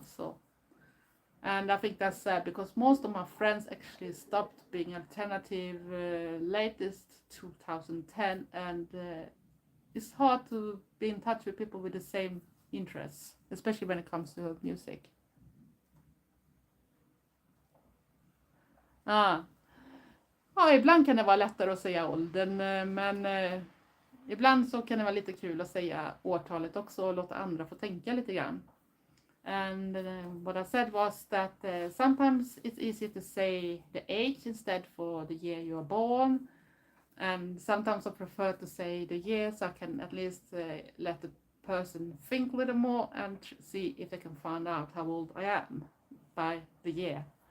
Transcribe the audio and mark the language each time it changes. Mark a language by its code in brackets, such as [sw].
[en] So, and I think that's sad because most of my friends actually stopped being alternative latest 2010, and it's hard to be in touch with people with the same interests, especially when it comes to music. [sv] Ja, ibland kan det vara lättare att säga åldern, men ibland så kan det vara lite kul att säga årtalet också och låta andra få tänka lite grann. [en] And what I said was that sometimes it's easy to say the age instead for the year you were born. And sometimes I prefer to say the year so I can at least let the person think a little more and see if they can find out how old I am by the year.